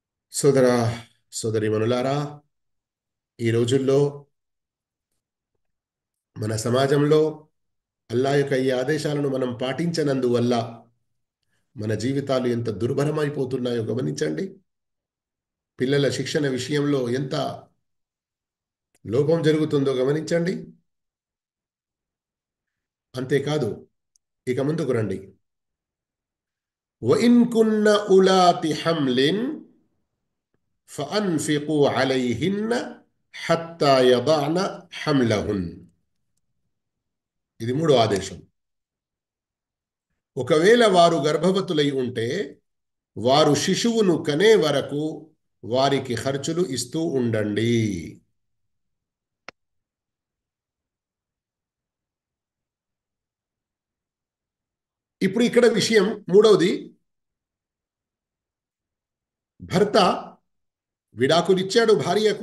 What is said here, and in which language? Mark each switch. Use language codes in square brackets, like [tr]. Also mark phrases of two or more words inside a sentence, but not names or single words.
[te] సోదర సోదరీమణులారా, ఈ రోజుల్లో మన సమాజంలో అల్లా యొక్క ఈ ఆదేశాలను మనం పాటించనందువల్ల మన జీవితాలు ఎంత దుర్భరమైపోతున్నాయో గమనించండి. పిల్లల శిక్షణ విషయంలో ఎంత లోపం జరుగుతుందో గమనించండి. అంతేకాదు, ఇక ముందుకు రండి. [ar] وَإِن كُنَّ أُولَاتِ حَمْلٍ فَأَنْفِقُوا عَلَيْهِنَّ حَتَّى يَضَعْنَ حَمْلَهُنَّ. [te] ఇది మూడో ఆదేశం. ఒకవేళ వారు గర్భవతులై ఉంటే వారు శిశువును కనే వరకు వారికి ఖర్చులు ఇస్తూ ఉండండి. ఇప్పుడు ఇక్కడ విషయం మూడవది, భర్త విడాకులిచ్చాడు భార్యకు.